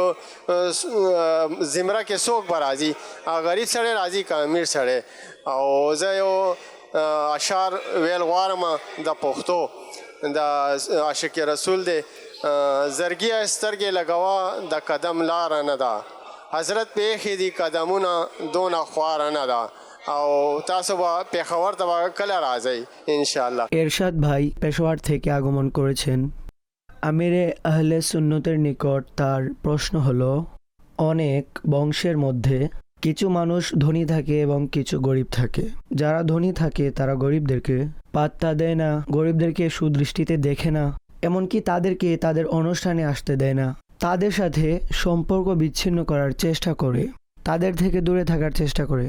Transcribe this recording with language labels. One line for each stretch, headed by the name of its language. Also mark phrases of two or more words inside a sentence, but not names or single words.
Pashto: زمره کې څوک به راځي غریب سړی راځي که امیر سړی او زه یو اشعار ویل غواړم د پښتو د عاشق رسول دی زرګي سترګې لګوا د قدم لار نه ده حضرت پیښې دي قدمونه دونه خوار نه ده او تاسو به পেশাওয়ার ته کله راځئ ইনশাআল্লাহ।
Bangla: এরশাদ ভাই পেশোয়ার থেকে আগমন করেছেন। আমিরে আহলে সুন্নতের নিকট তার প্রশ্ন হলো, অনেক বংশের মধ্যে কিছু মানুষ ধনী থাকে এবং কিছু গরিব থাকে। যারা ধনী থাকে তারা গরিবদেরকে পাত্তা দেয় না, গরিবদেরকে সুদৃষ্টিতে দেখে না, এমনকি তাদেরকে তাদের অনুষ্ঠানে আসতে দেয় না, তাদের সাথে সম্পর্ক বিচ্ছিন্ন করার চেষ্টা করে, তাদের থেকে দূরে থাকার চেষ্টা করে।